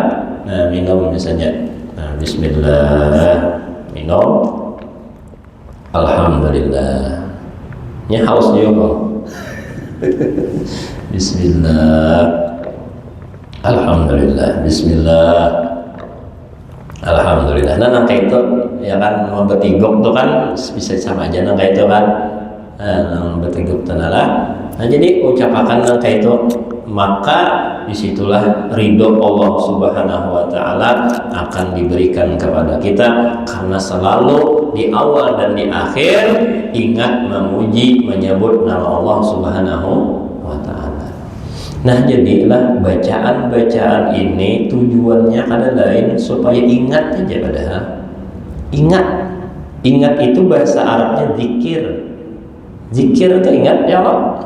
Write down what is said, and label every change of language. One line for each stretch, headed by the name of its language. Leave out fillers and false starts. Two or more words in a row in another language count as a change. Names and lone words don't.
Indonesian: Nah, minum misalnya, nah, bismillah, minum, alhamdulillah, nya haus juga, bismillah, alhamdulillah, bismillah, alhamdulillah.
Banjar: Nah, nangka itu ya kan, mau bertiguk tuh kan bisa sama aja nangka itu kan, bertiguk tenalah.
Indonesian: Nah, jadi ucapakan nangka itu, maka disitulah ridho Allah
Arabic: سبحانه وتعالى
Indonesian: akan diberikan kepada kita, karena selalu di awal dan di akhir ingat memuji menyebut nama Allah
Arabic: سبحانه وتعالى.
Indonesian: Nah, jadilah bacaan-bacaan ini tujuannya ada lain supaya ingat aja, padahal ingat itu bahasa Arabnya zikir itu ingat ya Allah.